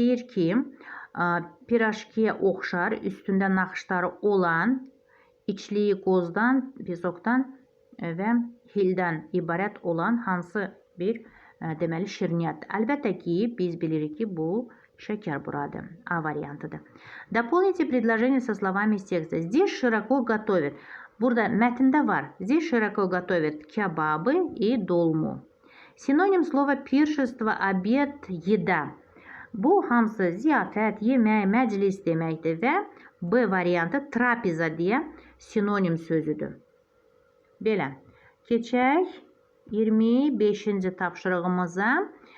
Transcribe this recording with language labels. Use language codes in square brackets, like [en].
[az] Deyir ki, pirajkiyə oxşar, üstündə naxışları olan, içliyi qozdan, pesokdan və hildən ibarət olan hansı bir deməli şirniyyatdır. Əlbəttə ki, biz bilirik ki, bu şəkər buradır. A variantıdır. [ru] Дополните предложение со словами из текста. Здесь широко готовят. [az] Burada mətndə var. [ru] Здесь широко готовят кебабы и долму. Sinonim slova пиршество, обед, еда. [az] Bu hamısı ziyafət, yemək, məclis deməkdir və B variantı trapiza deyə sinonim sözüdür. Belə. Keçək 25-ci tapşırığımıza.